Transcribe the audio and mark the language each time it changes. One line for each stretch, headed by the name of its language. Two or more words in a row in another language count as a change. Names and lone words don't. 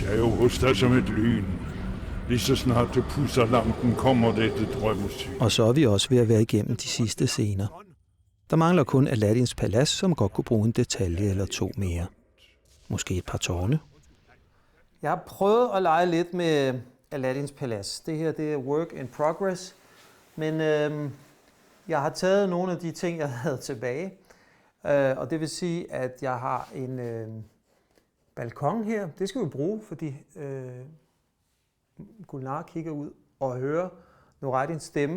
Danish: Jeg er jo hos dig som et lyn. Lige så snart du pudser lampen, kommer dette drømmesyn. Og så er vi også ved at være igennem de sidste scener. Der mangler kun Aladdins palads, som godt kunne bruge en detalje eller to mere. Måske et par tårne. Jeg har prøvet at lege lidt med Aladdins palads. Det her det er
English: work in progress.
Danish: Men jeg har taget nogle af de ting, jeg havde tilbage. Og det vil sige, at jeg har en balkon her. Det skal vi bruge, fordi Gulnar kigger ud og hører Nureddins stemme.